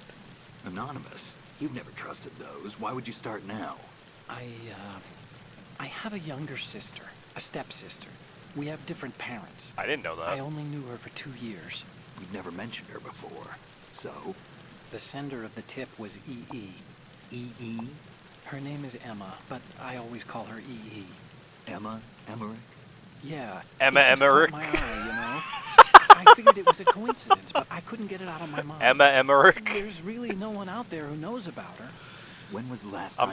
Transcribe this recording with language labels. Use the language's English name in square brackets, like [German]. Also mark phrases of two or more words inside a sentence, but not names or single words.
[English] Anonymous? You've never trusted those. Why would you start now? I have a younger sister, a stepsister. We have different parents. I didn't know that. I only knew her for 2 years. You've never mentioned her before. So? The sender of the tip was EE. E.E.? Her name is Emma, but I always call her EE. Emma? Emmerich? Yeah. Emma it just caught Emmerich? my eye, you know? I figured it was a coincidence, but I couldn't get it out of my mind. Emma Emmerich? There's really no one out there who knows about her. When was the last time